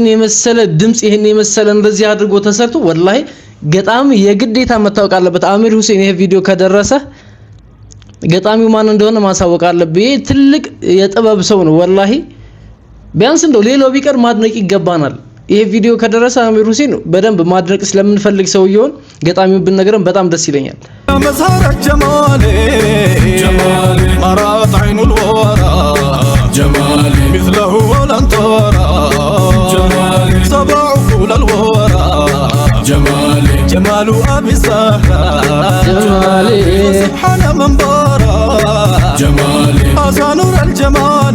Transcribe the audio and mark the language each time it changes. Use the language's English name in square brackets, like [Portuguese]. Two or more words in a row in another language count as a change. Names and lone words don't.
[Amharic] የመሰለ ድምጽ፣ ይሄን የመሰለ እንደዚህ አድርጎ ተሰርቶ ወላሂ ገጣሚ የግዴታ መታወቅ አለበት። አሚር ሁሴን ይሄ ቪዲዮ ከደረሰ ገጣሚው ማን እንደሆነ ማሳወቅ አለበት። ይሄ ትልቅ የጥበብ ሰው ነው ወላሂ። ቢያንስ እንደው ሌላው ቢቀር ማድነቅ ይገባናል። ይሄ ቪዲዮ ከደረሰ አሚር ሁሴን በደንብ ማድነቅ ስለምንፈልግ ሰውየውን ገጣሚውን ብንነግረን በጣም ደስ ይለኛል። [Arabic] مسارك جمالي جمالي مرات عين الورى جمالي مثله ولن ترى جمالي سبع فول الورى جمالي جمال أبي الزهراء جمالي سبحان من برا جمالي هذا نور الجمال